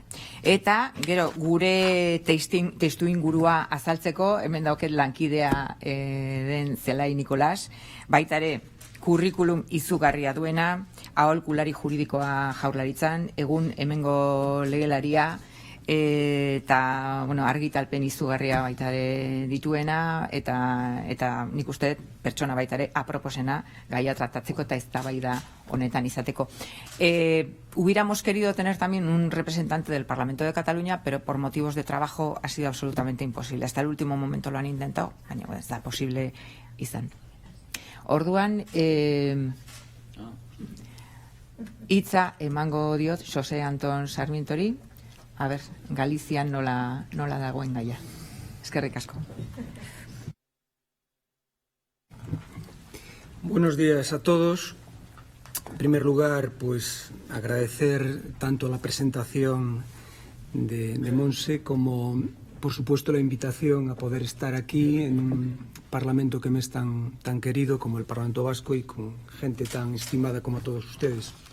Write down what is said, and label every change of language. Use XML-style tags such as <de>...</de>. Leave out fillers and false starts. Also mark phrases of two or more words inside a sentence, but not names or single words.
<eu>Eta, gero, gure testu ingurua azaltzeko, hemen dauket lankidea den Zelai Nikolas, baitare kurrikulum izugarria duena, aholkulari juridikoa Jaurlaritzan, egun hemengo legelaria, eta argitalpen izugarria baitare dituena, eta nik uste pertsona baitare aproposena gaia tratatzeko eta eztabaida honetan izateko.</eu> <es>Hubiéramos querido tener también un representante del Parlamento de Cataluña, pero por motivos de trabajo ha sido absolutamente imposible. Hasta el último momento lo han intentado,</es> <eu>baina ez da posible izan. Orduan, hitza emango diot Jose Anton Sarmientori.</eu> <es>A ver,</es> <eu>Galizian nola dagoen gaia. Eskerrik asko.</eu> <es>Buenos días a todos. En primer lugar, pues agradecer tanto la presentación de Monse como, por supuesto, la invitación a poder estar aquí en un Parlamento que me es tan querido como el Parlamento Vasco y con gente tan estimada como todos ustedes.</es>